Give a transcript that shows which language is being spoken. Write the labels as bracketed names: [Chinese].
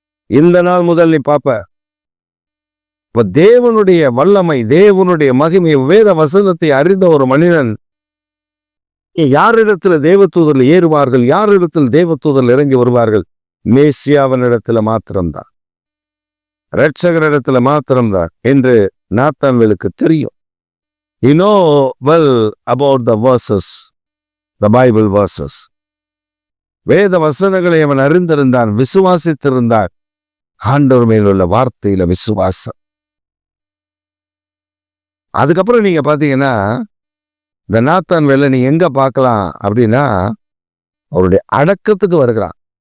[Tamil] இந்த நாள் முதல் நீ பார்ப்ப. இப்ப தேவனுடைய வல்லமை, தேவனுடைய மகிமை, வேத வசனத்தை அறிந்த ஒரு மனிதன் யாரிடத்துல தேவ தூதர்கள் ஏறுவார்கள், யாரிடத்தில் தேவ தூதர்கள் இறங்கி வருவார்கள்? மேசியாவினிடத்துல மாத்திரம்தான், இரட்சகரிடத்துல மாத்திரம்தான் என்று நாத்தான்வேலுக்கு தெரியும். [English] You know well about the verses, the Bible verses. [Tamil] வேத வசனங்களை அவன் அறிந்திருந்தான், விசுவாசித்திருந்தான். ஆண்டவர் மேலுள்ள வார்த்தையில விசுவாசம். அதுக்கப்புறம் நீங்க பாத்தீங்கன்னா, இந்த நாத்தான்வேலை நீ எங்க பார்க்கலாம் அப்படின்னா, அவருடைய அடக்கத்துக்கு வருகிறான்.